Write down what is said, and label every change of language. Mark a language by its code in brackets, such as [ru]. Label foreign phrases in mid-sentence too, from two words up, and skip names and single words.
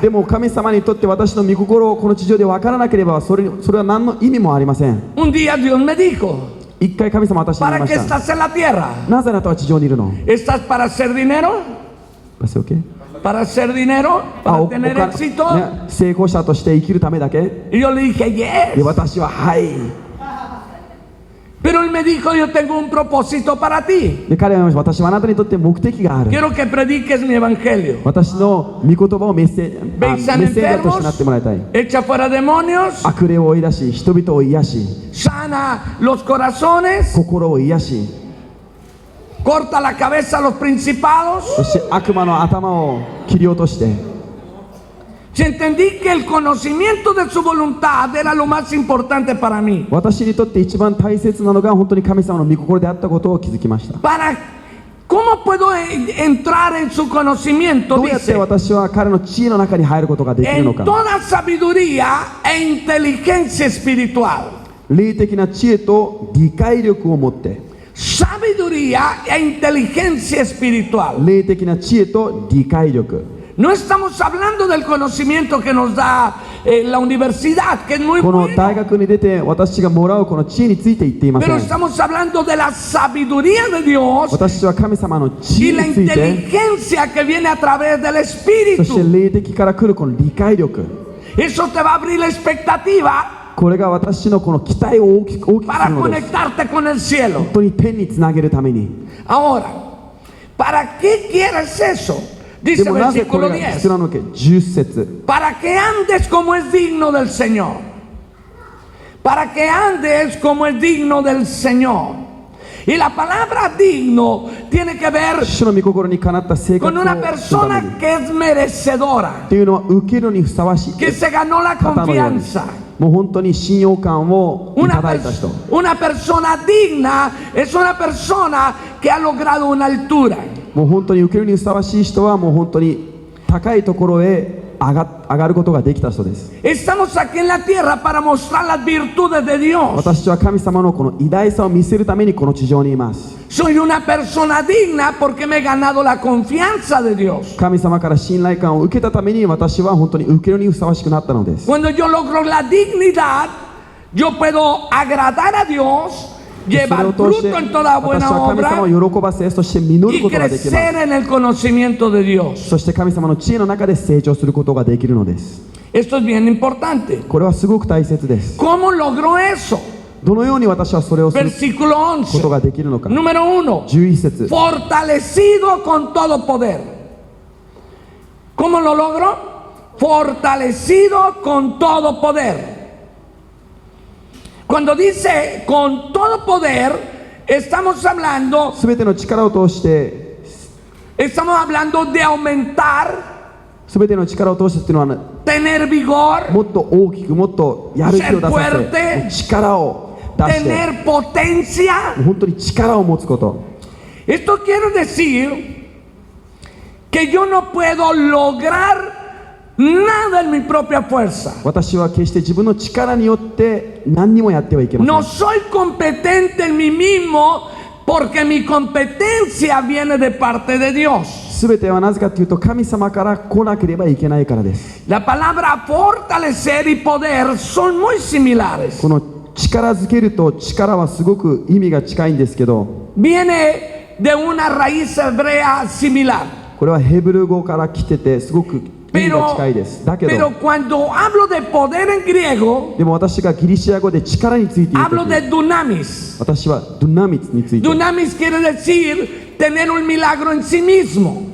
[ja] でも神様にとって私の御心をこの地上で分からなければそれは何の意味もありません。 [es] Un día Dios me dijo, [ja] 一回神様は私に言い [es] ¿para [ja] ま [es] qué [ja] した。 [es] estás en la tierra? [ja] なぜあなたは地上にいるの？ [es] ¿Estás para hacer dinero? ¿Para hacer dinero? ¿Para tener éxito? [ja] ね、成功者として生きるためだけ？ Y yo le dije, で yes. 私ははい。 [es] Pero él me dijo, yo tengo un propósito para ti. [ja] で彼は言いました。私はあなたにとって目的がある。 [es] Quiero que prediques mi evangelio. [ja] 私の御言葉をメッセージャーとしてなってもらいたい。 [es] Echa fuera demonios, [ja] 悪霊を追い出し、人々を癒し、 [es] sana los corazones, [ja] 心を癒し、 [es] corta la cabeza a los principados. [ja] そして悪魔の頭を切り落として、 [es] Si entendí que el conocimiento de su voluntad era lo más importante para mí. [ja] 私にとって一番大切なのが本当に神様の御心であったことを気づきました。 [es] ¿Cómo puedo entrar en su conocimiento? [ja] どうやって [es] Dice, [ja] 私は彼の知恵の中に入ることができるの [es] en [ja] か。 [es] toda sabiduría e inteligencia espiritual. [ja] 霊的な知恵と理解力を持って、 [es] Sabiduría e inteligencia espiritual. [ja] 霊的な知恵と理解力。 [es] No estamos hablando del conocimiento que nos da la universidad, que es muy [ja] この大 [es] bueno. [ja] 学に出て私がもらうこの知恵について言っていませ [es] Pero [ja] ん。 [es] estamos hablando de la sabiduría de Dios [ja] 私は神様の知 [es] y [ja] 恵 [es] la [ja] について、 [es] inteligencia que viene a través del [ja] そして [es] Espíritu. [ja] 霊的から来るこの理解力。 [es] Eso te va a abrir la expectativa [ja] これが私のこの期待を大きくす [es] para [ja] るのです。 [es] conectarte con el cielo. [ja] 本当に天につなげるために。 [es] Ahora, ¿para qué quieres eso? [ja] で [es] Dice [ja] もなぜこ [es] versículo [ja] れが必要 10. なのか。10節。 [es] Para que andes como es digno del Señor. Para que andes como es digno del Señor. Y la palabra digno tiene que ver [ja] 主の御心にかなった生活 [es] con [ja] を [es] una [ja] するため [es] persona [ja] に。 [es] que es merecedora, [ja] っていうのは受けるにふさわしい [es] que se ganó la [ja] 方のように。 [es] confianza. [ja] もう本当に信用感をいただいた人。 [es] Una persona digna es una persona que ha logrado una altura. [ja] もう本当に受けるにふさわしい人はもう本当に高いところへ上がることができた人です。 [es] Estamos aquí en la tierra para mostrar las virtudes de Dios. [ja] 私は神様のこの偉大さを見せるためにこの地上にいます。 [es] Soy una persona digna porque me he ganado la confianza de Dios. [ja] 神様から信頼感を受けたために私は本当に受けるにふさわしくなったのです。 [es] Cuando yo logro la dignidad, yo puedo agradar a Dios, [ja] それ [es] llevar [ja] を通して [es] fruto en toda [ja] 私 [es] buena [ja] は神様 [es] obra [ja] を喜ばせ、そして実る [es] y [ja] ことができます。 [es] crecer en el conocimiento de Dios. [ja] そして神様の知恵の中で成長することができるのです。 [es] Esto es bien importante. [ja] これはすごく大切です。 [es] ¿Cómo logró eso? [ja] どのように私はそれをする [es] Versículo [ja] こと 11. ができるのか。 [es] Número 1. [ja] 11節。 [es] Fortalecido con todo poder. ¿Cómo lo logro? Fortalecido con todo poder. Cuando dice con todo poder, estamos hablando [ja] すべての力を通して、 [es] de aumentar, [ja] すべての力を通してっていうのは、 [es] tener vigor, [ja] もっと大きく、もっとやる気を出さ [es] ser [ja] せ、 [es] fuerte, [ja] 力を出して、 [es] tener potencia. [ja] 本当に力を持つこと。 [es] Esto quiere decir que yo no puedo lograr nada en mi propia fuerza. [ja] 私は決して自分の力によって何にもやってはいけません。 [es] No soy competente en mí mismo porque mi competencia viene de parte de Dios. [ja] すべてはなぜかというと神様から来なければいけないからです。 [es] La palabra fortalecer y poder son muy similares. [ja] この力づけると力はすごく意味が近いんですけど、 [es] Viene de una raíz hebrea similar. [ja] これはヘブル語から来ててすごく意味が近いです。だけ [es] Pero [ja] ど、 [es] cuando hablo de poder en griego, [ja] でも私がギリシア語で力について言う [es] hablo [ja] とき、 [es] de dunamis. [ja] 私はドゥナミツについて、 [es] Dunamis quiere decir tener un milagro en sí mismo.